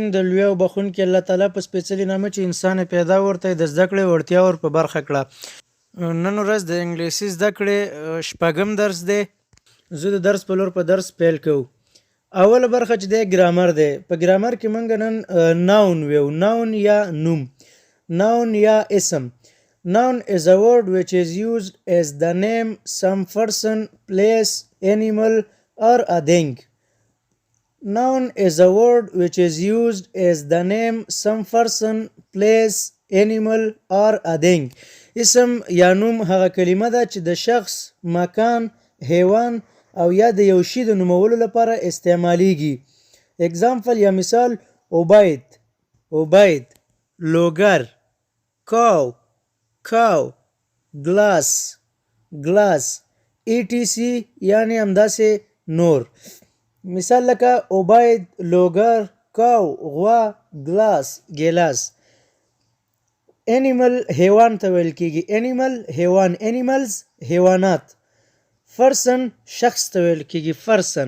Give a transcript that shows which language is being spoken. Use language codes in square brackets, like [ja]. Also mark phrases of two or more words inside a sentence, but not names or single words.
[ps] د لوی او بخښونکي الله تعالی په سپېڅلي نامه چې انسان پیدا ورته د زده کړې وړتیا ور په برخه کړه. نن ورځ د انګلیسي زده کړې شپږم درس دی. زه د درس په لور په درس پیل کوو. اوله برخه چې دی ګرامر دی. په ګرامر کې موږ نن ناون ویو. ناون یا نوم، ناون یا اسم. [en] Noun is a word which is used as the name some person, place, animal or a thing. Noun is a word which is used as the name some person, place, animal or a thing. [ps] اسم یا نوم هغه کلمه ده چې د شخص، مکان، حیوان او یا د یو شي د نومولو لپاره استعمالیږي. اگزامپل یا مثال: عبید، عبید، لوګر، [en] cow، cow، glass، glass، etc. [ps] یعنی همداسې نور. مثال لکه عبید، لوګر، کاو، غوا، ګلاس، ګیلاس. انیمل حیوان ته ویل کیږي. انیمل حیوان. انیملز حیوانات. فرسن شخص ته ویل کیږي. فرسن.